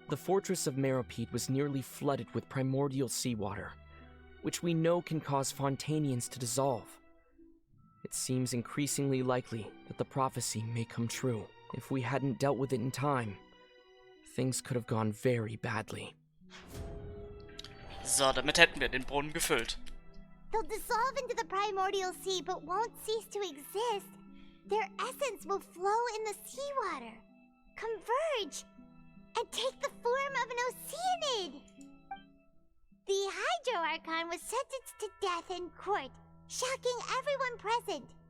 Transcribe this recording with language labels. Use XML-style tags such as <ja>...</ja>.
<en>The fortress of Meropide was nearly flooded with primordial seawater, which we know can cause Fontainians to dissolve. It seems increasingly likely that the prophecy may come true. If we hadn't dealt with it in time, things could have gone very badly.</en> <de>So, damit hätten wir den Brunnen gefüllt.</de> <en>They'll dissolve into the primordial sea but won't cease to exist. Their essence will flow in the seawater, converge, and take the form of an oceanid. The Hydro Archon was sentenced to death in court, shocking everyone present.</en>